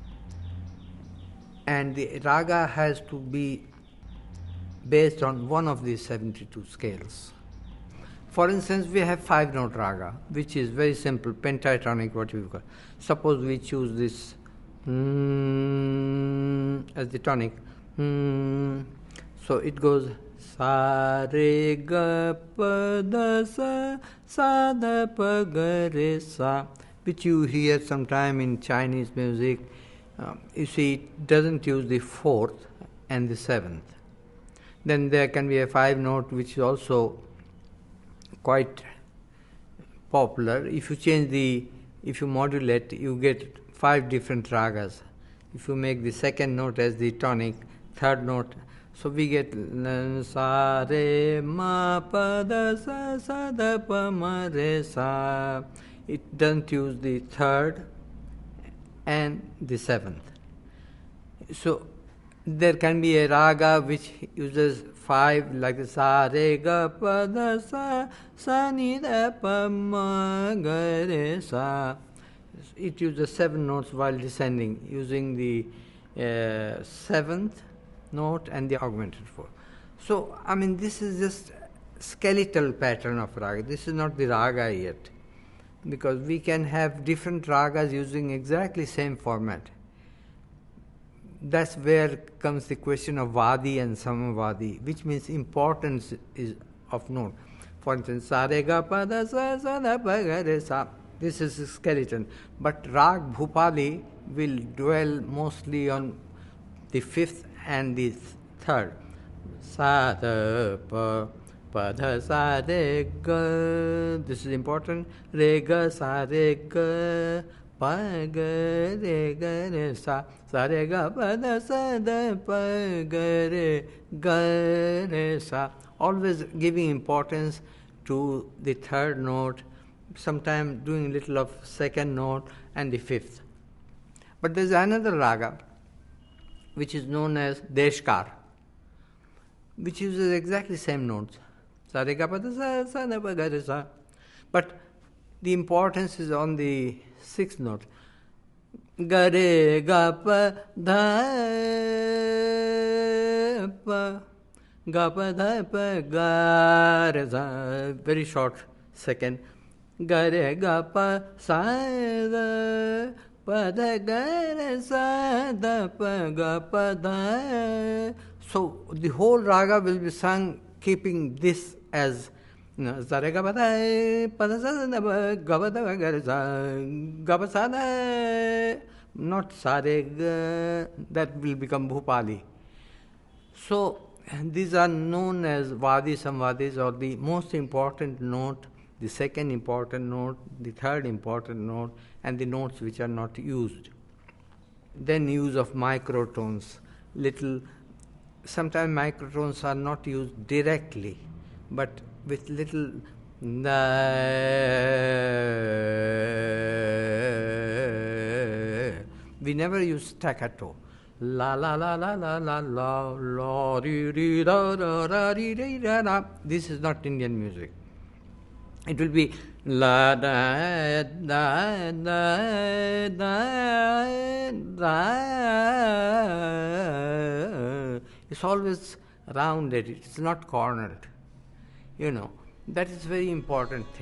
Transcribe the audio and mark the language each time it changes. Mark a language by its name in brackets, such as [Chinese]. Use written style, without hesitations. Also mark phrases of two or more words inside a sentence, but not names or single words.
[English] And the raga has to be based on one of these 72 scales. For instance, we have 5-note raga, which is very simple, pentatonic, what you call. Suppose we choose this as the tonic. So it goes [Hindi] sa re ga pa da sa da pa ga re sa, [English] which you hear sometime in Chinese music. You see, it doesn't use the 4th and the 7th. Then there can be a 5-note which is also quite popular. If you modulate, you get 5 different ragas. If you make the 2nd note as the tonic, 3rd note, so we get [Hindi] sa re ma pa da sa da pa ma re sa. [English] It doesn't use the 3rd and the 7th. So there can be a raga which uses 5, like the [Hindi] sa re ga pa da sa ni da pa ma ga re sa. [English] It uses 7 notes while descending, using the 7th note and the augmented 4. So, I mean, this is just skeletal pattern of raga. This is not the raga yet, because we can have different ragas using exactly same format. that's where comes the question of Vadi and Samavadi, which means importance is of note. For instance, [Hindi] sa re ga pa da sa sa da pa ga re sa. [English] This is a skeleton. But Rag Bhupali will dwell mostly on the fifth and the third. [Hindi] Sa da pa pa da sa re ga. [English] This is important. [Hindi] Re ga sa re ga. Pa ga re ga re sa. Sa re ga pa da sa da pa ga re sa. [English] Always giving importance to the third note, sometimes doing little of second note and the fifth. But there is another raga which is known as Deshkar, which uses exactly same notes. [Hindi] Sa re ga pa da sa sa da pa ga re sa. [English] But the importance is on the sixth note. [Hindi] Ga re ga pa dha pa ga pa dha pa ga re sa. [English] Very short second. [Hindi] Ga re ga pa sa da pa da ga re sa da pa ga pa da. [English] So the whole raga will be sung keeping this as [Hindi] sa re ga pa da pa da sa da pa ga pa da ga re sa ga pa sa da, not sa re ga, [English] that will become Bhupali. So these are known as Vadi Samvadis, or the most important note, the second important note, the third important note, and the notes which are not used. Then use of microtones. Sometimes microtones are not used directly, but with little we never use staccato. La la la la la la la la ri ri da da da ri ri da da. This is not Indian music. It will be la da da da da da. It's always rounded. It's not cornered. That is very important thing.